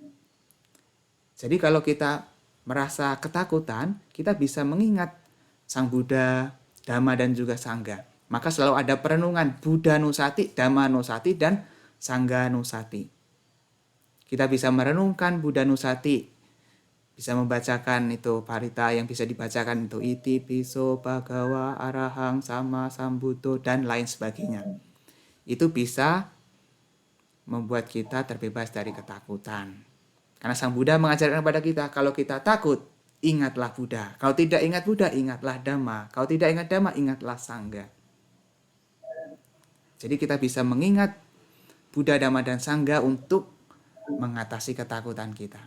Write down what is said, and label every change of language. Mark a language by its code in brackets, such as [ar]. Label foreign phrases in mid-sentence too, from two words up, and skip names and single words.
[id] Jadi kalau kita merasa ketakutan, kita bisa mengingat Sang Buddha, Dhamma, dan juga Sangga. Maka selalu ada perenungan Buddha Nusati, Dhamma Nusati, dan Sangga Nusati. Kita bisa merenungkan Buddha Nusati, bisa membacakan itu parita yang bisa dibacakan itu [pi] iti piso bhagawa arahang sama sambuddho [id] dan lain sebagainya. Itu bisa membuat kita terbebas dari ketakutan. Karena Sang Buddha mengajarkan kepada kita, kalau kita takut, ingatlah Buddha. Kalau tidak ingat Buddha, ingatlah Dhamma. Kalau tidak ingat Dhamma, ingatlah Sangga. Jadi kita bisa mengingat Buddha, Dhamma, dan Sangga untuk mengatasi ketakutan kita.